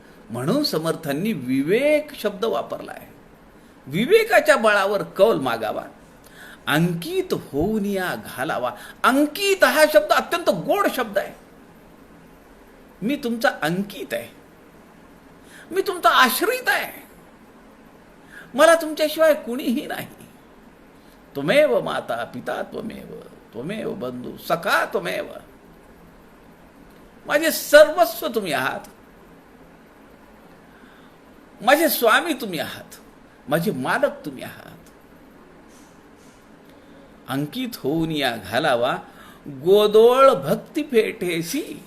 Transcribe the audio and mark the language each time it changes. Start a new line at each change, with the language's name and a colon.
Marathi: म्हणून समर्थांनी विवेक शब्द वापरला आहे. विवेकाच्या बळावर कौल मागावा, अंकित होऊन या घालावा. अंकित हा शब्द अत्यंत गोड शब्द आहे. मी तुमचा अंकित आहे, मी तुमचा आश्रित आहे, मला तुमच्याशिवाय कुणीही नाही.
Sanskrit: त्वमेव माता पिता त्वमेव, त्वमेव बंधू सखा त्वमेव.
Marathi: माझे सर्वस्व तुम्ही आहात, माझे स्वामी तुम्ही आहात, माझे मालक तुम्ही आहात. अंकित होऊन या घालावा, गोदोळ भक्ती पेठेसी.